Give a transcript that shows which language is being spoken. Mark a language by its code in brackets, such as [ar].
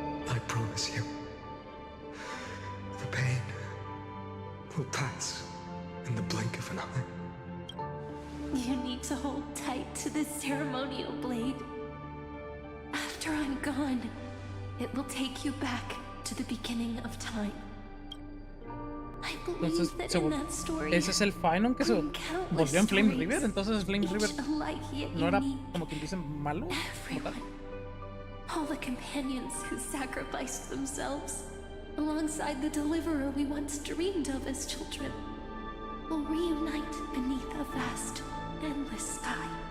[en] I promise you, the pain will pass in the blink of an eye. You need to hold tight to this ceremonial blade. After I'm gone, it will take you back to the beginning of time. I believe that in that story, [es] ese es el final que se volvió en Flame River. Entonces Flame River no era como quien dice malo. [en] All the companions who sacrificed themselves, alongside the deliverer we once dreamed of as children, will reunite beneath a vast, endless sky.